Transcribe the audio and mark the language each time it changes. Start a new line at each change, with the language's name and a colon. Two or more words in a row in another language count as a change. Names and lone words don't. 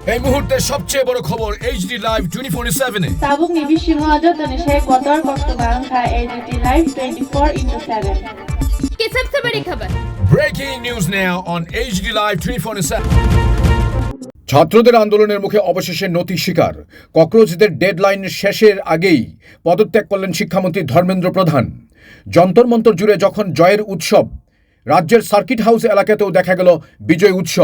Bangla: এই মুহূর্তে সবচেয়ে বড় খবর এইচডি লাইভ 24/7 এ
Kok Borok: Tabuk ni bisingo tani shek kotor kosto bangkha AGT Live 24/7
Hindi: की सबसे बड़ी खबर
English: breaking news now on
Bangla: এইচডি লাইভ 24/7 ছাত্রদের আন্দোলনের মুখে অবশেষে নতি স্বীকার। ককরোচদের ডেডলাইন শেষের আগেই পদত্যাগ করলেন শিক্ষামন্ত্রী ধর্মেন্দ্র প্রধান। যন্তর মন্তর জুড়ে যখন জয়ের উৎসব, রাজ্যের সার্কিট হাউস এলাকাতেও দেখা গেল বিজয় উৎসব।